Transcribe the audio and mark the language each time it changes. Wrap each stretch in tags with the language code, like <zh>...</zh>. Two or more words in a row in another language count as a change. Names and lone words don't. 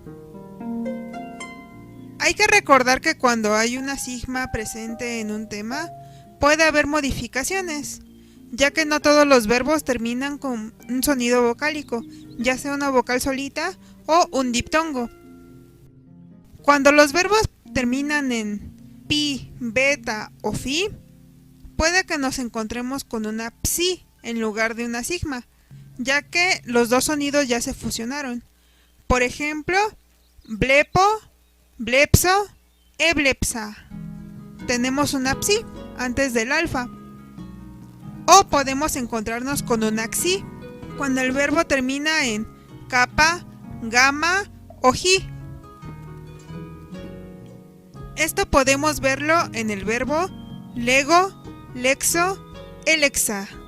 <es>Hay que recordar que cuando hay una sigma presente en un tema, puede haber modificaciones, ya que no todos los verbos terminan con un sonido vocálico, ya sea una vocal solita o un diptongo. Cuando los verbos terminan en pi, beta o fi, puede que nos encontremos con una psi en lugar de una sigma, ya que los dos sonidos ya se fusionaron. Por ejemplo,</es> <el>βλέπω, βλέψω, ἔβλεψα.</el> <es>Tenemos una psi antes del alfa. O podemos encontrarnos con una xi cuando el verbo termina en kappa, gamma o ji. Esto podemos verlo en el verbo</es> <el>λέγω, λέξω, ἔλεξα.</el>